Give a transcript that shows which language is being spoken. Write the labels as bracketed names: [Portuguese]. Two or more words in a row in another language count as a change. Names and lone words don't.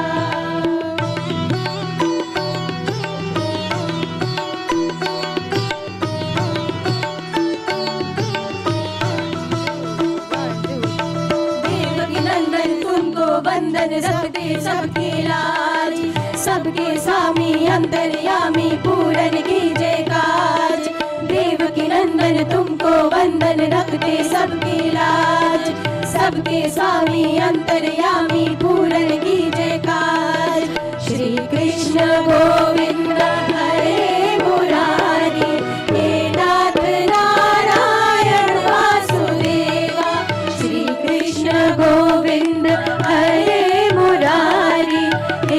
[Hindi] देवकी नंदन तुमको बंधन रखते सबके लाज, सबके स्वामी अंतर्यामी पूरन कीजे काज। देवकी नंदन तुमको बंधन रखते सबके लाज, सबके स्वामी अंतर्यामी पूरन कीजे काज। [Sanskrit] श्री कृष्ण गोविंद हरे मुरारी, हे नाथ नारायण वासुदेवा। श्री कृष्ण गोविंद हरे मुरारी,